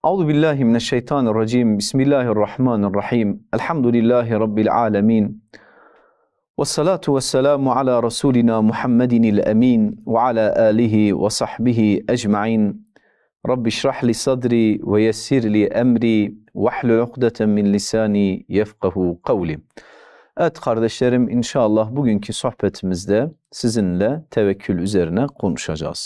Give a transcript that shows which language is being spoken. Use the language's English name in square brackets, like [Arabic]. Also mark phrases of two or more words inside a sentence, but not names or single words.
[Arabic] أعوذ بالله من الشيطان الرجيم. بسم الله الرحمن الرحيم. الحمد لله رب العالمين. والصلاة والسلام على رسولنا محمد الأمين وعلى آله وصحبه أجمعين. رب اشرح لي صدري ويسر لي أمري واحلل عقدة من لساني يفقهوا قولي. [Turkish] Evet kardeşlerim, inşallah bugünkü sohbetimizde sizinle tevekkül üzerine konuşacağız.